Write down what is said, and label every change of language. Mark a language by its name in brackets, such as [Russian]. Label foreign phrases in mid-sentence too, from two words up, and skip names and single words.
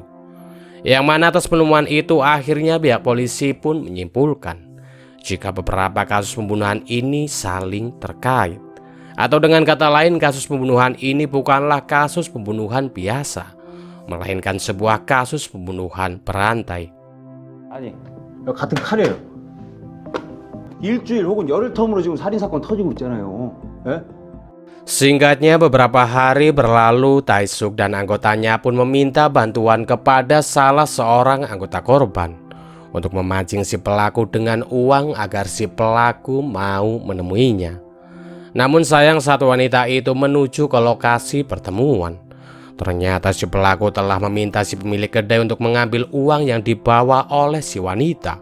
[Indonesian] Yang mana atas penemuan itu akhirnya pihak polisi pun menyimpulkan jika beberapa kasus pembunuhan ini saling terkait. Atau dengan kata lain, kasus pembunuhan ini bukanlah kasus pembunuhan biasa, melainkan sebuah kasus pembunuhan berantai. [Korean] 아니, 같은 칼이에요. 일주일 혹은 열흘 텀으로 지금 살인사건 터지고 있잖아요. 예? [Indonesian] Singkatnya, beberapa hari berlalu, Tae-suk dan anggotanya pun meminta bantuan kepada salah seorang anggota korban untuk memancing si pelaku dengan uang agar si pelaku mau menemuinya. Namun sayang, saat wanita itu menuju ke lokasi pertemuan, ternyata si pelaku telah meminta si pemilik kedai untuk mengambil uang yang dibawa oleh si wanita.